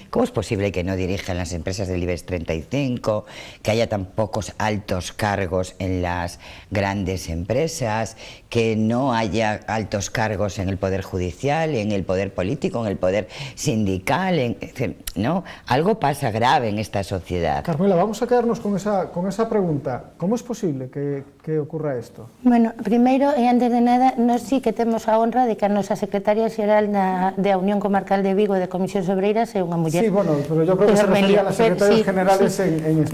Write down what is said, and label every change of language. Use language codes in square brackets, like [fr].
[es] ¿Cómo es posible que no dirijan las empresas del IBEX 35, que haya tan pocos altos cargos en las grandes empresas, que no haya altos cargos en el Poder Judicial, en el Poder Político, en el Poder Sindical? ¿No? Algo pasa grave en esta sociedad. Carmela, vamos a quedarnos con esa pregunta. ¿Cómo es posible que ocurra esto? [gl] Bueno, primeiro e antes de nada, nós sí que temos a honra de que a nosa secretaria xeral da Unión Comarcal de Vigo de Comisións Obreiras é unha muller. [es] Sí, bueno, pero yo creo que se refería a las secretarias generales en España,